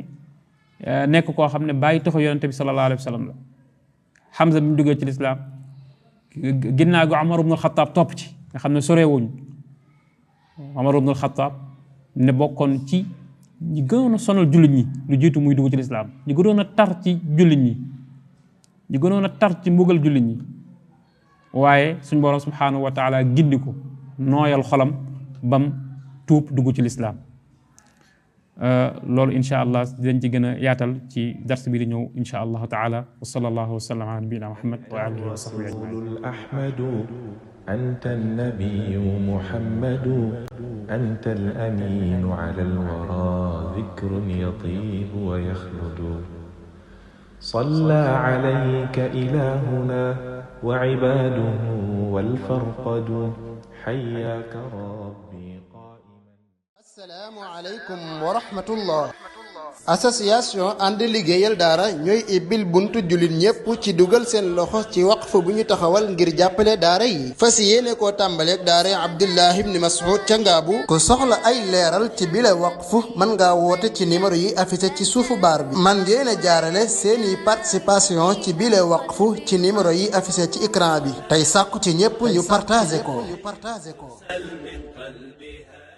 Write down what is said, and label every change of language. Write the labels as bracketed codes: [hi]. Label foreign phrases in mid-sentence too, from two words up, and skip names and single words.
[wo] ne bàyyi taxaw yonente bi [ar] صلى الله عليه وسلم [wo] la Hamza bi mu duggee ci lislaam ginnaaw gi Omar ibn al-Khattab topp ci nga xam ne sorewuñ Omar ibn al-Khattab ne bokkoon ci ñi gënoon a sonal jullit ñi lu jiitu muy dugg ci lislaam ñi gënoon a tar ci jullit ñi ñi gënoon a tar ci mbugal jullit ñi waaye suñ borom [ar] سبحانه وتعالى [wo] gindi ko nooyal xolam bam tuub dugg ci lislaam loolu [ar] إن شاء الله [wo] dinañ ci gën a yaatal ci dars bi di ñëw [ar] إن شاء الله تعالى وصلى الله وسلم على نبينا محمد وآله وصحبه أجمعين أنت النبي محمد أنت الأمين على الورى ذكر يطيب ويخلد صلى عليك إلهنا وعباده والفرقد حياك ربي قائما. السلام عليكم ورحمة الله. [wo] association ànd liggéeyal daara ñooy ibbil buntu jullit ñépp ci dugal seen loxo ci waqf bu ñu taxawal ngir jàppale daara yi fas yéene koo tàmbaleeg daara Abdullah ibn Mas'ud ca Ngaabu ku soxla ay leeral ci bile waqf mën ngaa woote ci numéro yi affiché ci suufu baar bi man ngeen a jaarale seeni participation ci bile waqf ci numéro yi affiché ci écran bi tey sàkku ci ñépp ñu partagé ko